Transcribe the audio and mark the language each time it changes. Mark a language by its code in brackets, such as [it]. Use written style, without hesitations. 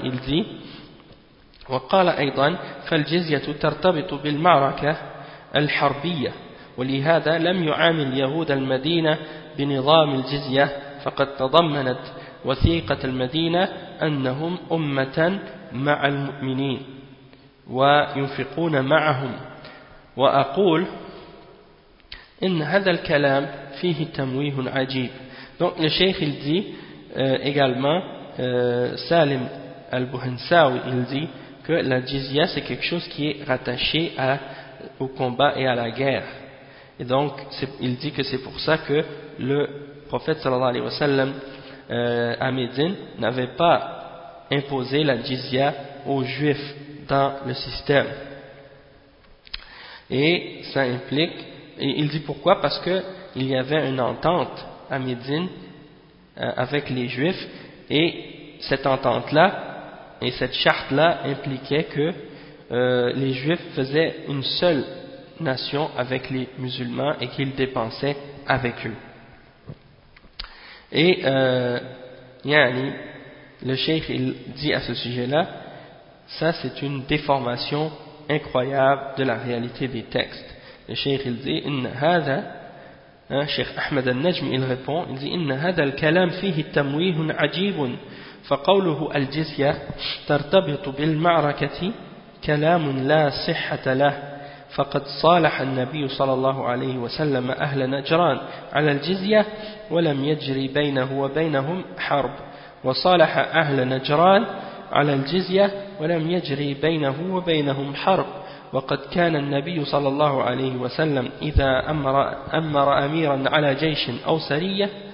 [fr] Il dit [ar] وقال ايضا فالجزية ترتبط بالمعركة الحربية ولهذا لم يعامل يهود المدينة بنظام الجزية فقد تضمنت وثيقة المدينة انهم امة مع المؤمنين وينفقون معهم واقول إن هذا الكلام فيه تمويه عجيب. [fr] Donc le cheikh il dit également Salim al-Buhansawi il dit que la jizya c'est quelque chose qui est rattaché au combat et à la guerre. Et donc, il dit que c'est pour ça que le prophète sallallahu alayhi wa sallam à Médine n'avait pas imposé la jizya aux juifs dans le système. Et ça implique, et il dit pourquoi, parce que il y avait une entente à Médine avec les juifs, et cette entente-là et cette charte-là impliquait que les juifs faisaient une seule nation avec les musulmans et qu'ils dépensaient avec eux. Et Yani, le cheikh, il dit à ce sujet-là, ça c'est une déformation incroyable de la réalité des textes. Le cheikh, il dit, [ar] إن هذا, [fr] hein, Cheikh Ahmed al-Najmi, il répond, il dit, [ar] إن هذا الكلام فيه تمويه عجيب فقوله الجزية ترتبط بالمعركة كلام لا صحة له فقد صالح النبي صلى الله عليه وسلم أهل نجران على الجزية ولم يجري بينه وبينهم حرب وصالح أهل نجران على الجزية ولم يجري بينه وبينهم حرب وقد كان النبي صلى الله عليه وسلم إذا أمر أميرا على جيش أو سرية